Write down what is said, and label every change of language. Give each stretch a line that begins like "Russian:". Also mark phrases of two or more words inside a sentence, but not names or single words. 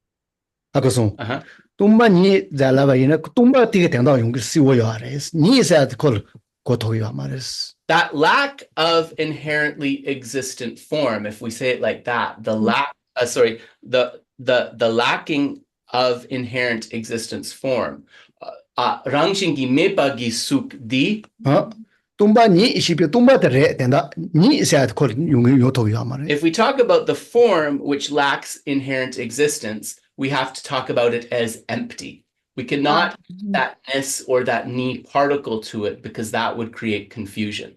English: That lack of inherently existent form, if we say it like that, the lacking of inherent existence form.
Tibetan: Rangshingi mepagi suk di.
English: If we talk about the form which lacks inherent existence, we have to talk about it as empty. We cannot add that ness or that ni particle to it because that would create confusion.